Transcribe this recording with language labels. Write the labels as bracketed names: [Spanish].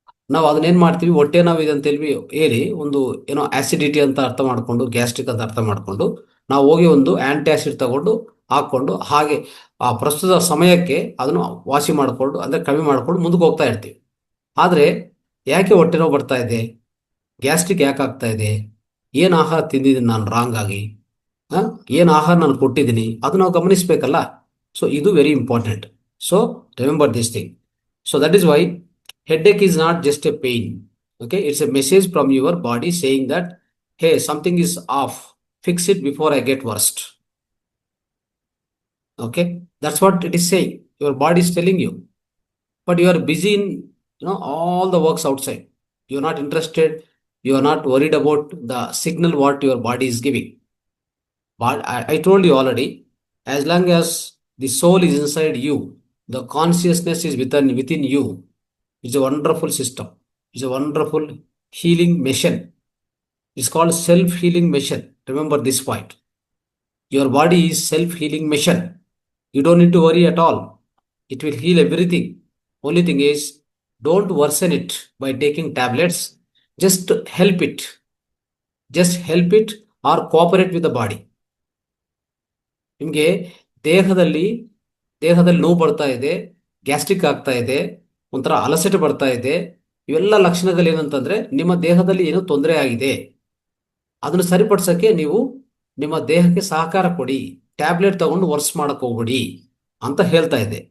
[Kannada] ನಾವು ಅದನ್ನೇನು ಮಾಡ್ತೀವಿ, ಹೊಟ್ಟೆ ನೋವಿದೆ ಅಂತ ಹೇಳಿ ಒಂದು ಆಸಿಡಿಟಿ ಅಂತ ಅರ್ಥ ಮಾಡ್ಕೊಂಡು, ಗ್ಯಾಸ್ಟ್ರಿಕ್ ಅಂತ ಅರ್ಥ ಮಾಡ್ಕೊಂಡು, ನಾವು ಹೋಗಿ ಒಂದು ಆಂಟಿ ಆಸಿಡ್ ತಗೊಂಡು ಹಾಕೊಂಡು ಹಾಗೆ ಆ ಪ್ರಸ್ತುತ ಸಮಯಕ್ಕೆ ಅದನ್ನು ವಾಸಿ ಮಾಡಿಕೊಂಡು, ಅಂದ್ರೆ ಕಮ್ಮಿ ಮಾಡ್ಕೊಂಡು ಮುಂದಕ್ಕೆ ಹೋಗ್ತಾ ಇರ್ತೀವಿ. ಆದ್ರೆ ಯಾಕೆ ಹೊಟ್ಟೆ ನೋವು ಬರ್ತಾ ಇದೆ, ಗ್ಯಾಸ್ಟ್ರಿಕ್ ಯಾಕೆ ಆಗ್ತಾ ಇದೆ, ಏನು ಆಹಾರ ತಿಂದಿದ್ದೀನಿ ನಾನು ರಾಂಗ್ ಆಗಿ, ಏನು ಆಹಾರ ನಾನು ಕೊಟ್ಟಿದ್ದೀನಿ, ಅದು ನಾವು ಗಮನಿಸಬೇಕಲ್ಲ. [English] so [Kannada] ಇದು [English] Very important. So remember this thing. So that is why headache is not just a pain. Okay, it's a message from your body saying that, hey, something is off, fix it before I get worst. Okay, that's what it is saying. Your body is telling you, but you are busy in all the works outside. You are not interested, you are not worried about the signal what your body is giving. But I told you already, as long as the soul is inside you, the consciousness is within you. It's a wonderful system. It's a wonderful healing machine. It's called self-healing machine. Remember this point. Your body is self-healing machine. You don't need to worry at all. It will heal everything. Only thing is, don't worsen it by taking tablets. Just help it. Just help it or cooperate with the body. [Kannada] ನಿಮಗೆ ದೇಹದಲ್ಲಿ ನೋವು ಬರ್ತಾ ಇದೆ, gastric ಆಗ್ತಾ ಇದೆ, ಒಂಥರ ಅಲಸಟೆ ಬರ್ತಾ ಇದೆ, ಇವೆಲ್ಲ ಲಕ್ಷಣಗಳು ಏನಂತಂದ್ರೆ ನಿಮ್ಮ ದೇಹದಲ್ಲಿ ಏನೋ ತೊಂದರೆ ಆಗಿದೆ. ಅದನ್ನು ಸರಿಪಡಿಸಕ್ಕೆ ನೀವು ನಿಮ್ಮ ದೇಹಕ್ಕೆ ಸಹಕಾರ ಕೊಡಿ, ಟ್ಯಾಬ್ಲೆಟ್ ತಗೊಂಡು ವರ್ಸ್ ಮಾಡಕ್ ಹೋಗ್ಬಿಡಿ ಅಂತ ಹೇಳ್ತಾ ಇದೆ.